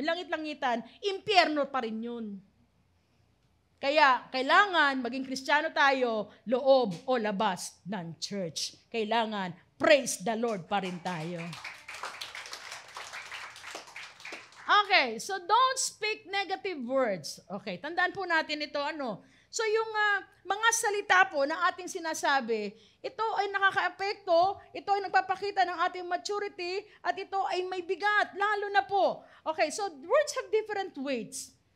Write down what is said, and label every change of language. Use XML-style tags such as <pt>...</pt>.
<tl>Yung langit-langitan, impyerno pa rin yun. Kaya, kailangan maging Kristiyano tayo, loob o labas ng church. Kailangan,</tl> <en>praise the Lord</en> <tl>pa rin tayo.</tl> <en>Okay, so don't speak negative words.</en> <tl>Okay, tandaan po natin ito, So yung mga salita po na ating sinasabi, ito ay nakaka-epekto, ito ay nagpapakita ng ating maturity, at ito ay may bigat, lalo na po.</tl> <en>Okay, so words have different weights.</en>